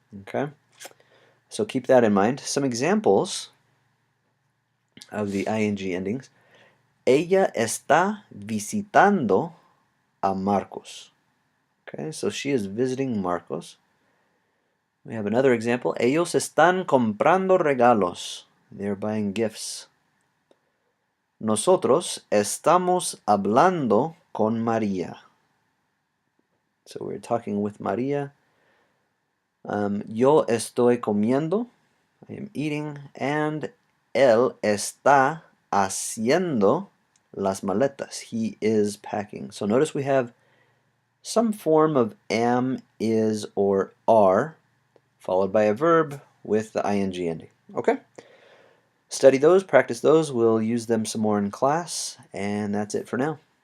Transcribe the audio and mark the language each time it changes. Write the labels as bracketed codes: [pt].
[en] Okay? So keep that in mind. Some examples of the ing endings. [es] Ella está visitando a Marcos. [en] Okay, so she is visiting Marcos. We have another example. [es] Ellos están comprando regalos. [en] They're buying gifts. [es] Nosotros estamos hablando con María. [en] So we're talking with María. [es] Yo estoy comiendo. [en] I am eating. [es] And él está haciendo las maletas. [en] He is packing. So notice we have some form of am, is, or are, followed by a verb with the ing ending. Okay? Study those, practice those. We'll use them some more in class, and that's it for now.